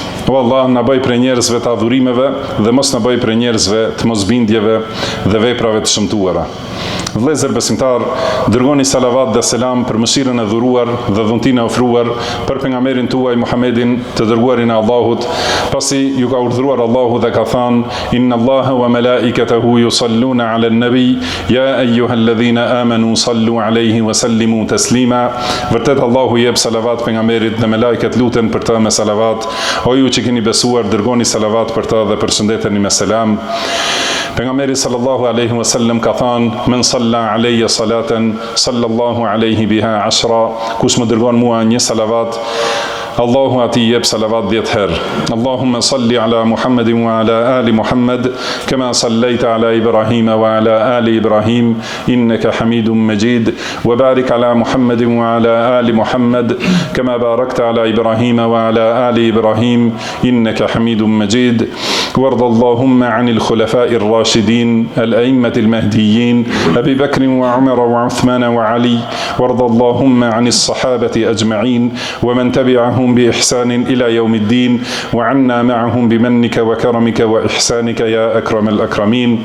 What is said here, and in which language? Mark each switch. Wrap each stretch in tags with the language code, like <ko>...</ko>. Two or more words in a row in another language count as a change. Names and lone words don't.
<sq>O Allah, na bëj prej njerëzve të adhurimeve dhe mos na bëj prej njerëzve të mosbindjeve dhe veprave të shëmtuara. Vëllezër besimtar, dërgoni salavat dhe selam për mëshirën e dhuruar dhe dhuntinë e ofruar për pejgamberin tuaj Muhammedin, të dërguarin e Allahut, pasi ju ka urdhëruar Allahu dhe ka thënë:</sq> <ar>إن الله وملائكته يصلون على النبي يا أيها الذين آمنوا صلوا عليه وسلموا تسليما.</ar> <sq>Vërtet Allahu jep salavat pejgamberit dhe me lajket luten për të me salavat. O ju që keni besuar, dërgoni salavat për të dhe përshëndeteni me selam. Pejgamberi</sq> <ar>صلى الله عليه وسلم</ar> <sq>ka thënë:</sq> <ar>من صلى علي صلاة صلى الله عليه بها 10.</ar> <sq>Kush më dërgon mua një salavat, Allahu ati jep salavat 10 herë.</sq> <ar>اللهم صل على محمد وعلى آل محمد كما صليت على إبراهيم وعلى آل إبراهيم إنك حميد مجيد وبارك على محمد وعلى آل محمد كما باركت على إبراهيم وعلى آل إبراهيم, إنك حميد مجيد. وارض اللهم عن الخلفاء الراشدين الأئمة المهديين أبي بكر وعمر وعثمان وعلي. وارض اللهم عن الصحابة أجمعين ومن تبعهم بإحسان إلى يوم الدين، وعنا معهم بمنك وكرمك وإحسانك يا أكرم الأكرمين.</ar>